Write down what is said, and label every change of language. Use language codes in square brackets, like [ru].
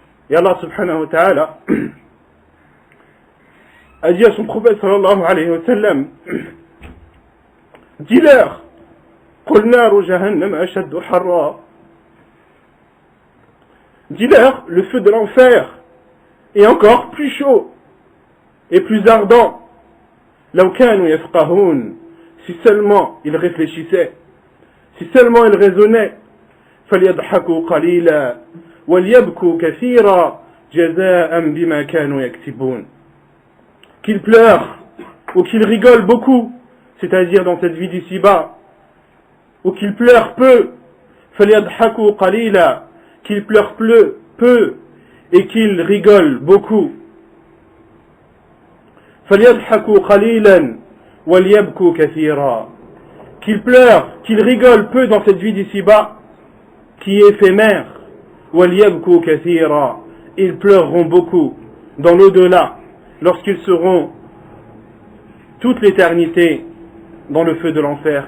[fr] Et Allah subhanahu wa ta'ala a dit à son prophète sallallahu alayhi wa sallam, dis-leur, [ar] قل نار جهنم أشد حرا. [fr] Dis-leur, le feu de l'enfer est encore plus chaud et plus ardent. [ar] لو كانوا يفقهون, [fr] si seulement ils réfléchissaient, si seulement ils raisonnaient. [ar] فليضحكوا قليلا وليبكوا كثيرا جزاء بما كانوا يكسبون. [fr] Qu'ils pleurent ou qu'ils rigolent beaucoup, c'est-à-dire dans cette vie d'ici-bas, ou qu'ils pleurent peu, [ar] فليضحكوا قليلا, [fr] qu'ils pleurent peu et qu'ils rigolent beaucoup. [ar] فليضحكوا قليلا وليبكوا كثيرا. [fr] Qu'ils pleurent, qu'ils rigolent peu dans cette vie d'ici-bas, qui est éphémère. [ar] وَلْيَبْكُوا كَثِيرًا. [fr] Ils pleureront beaucoup dans l'au-delà, lorsqu'ils seront toute l'éternité dans le feu de l'enfer.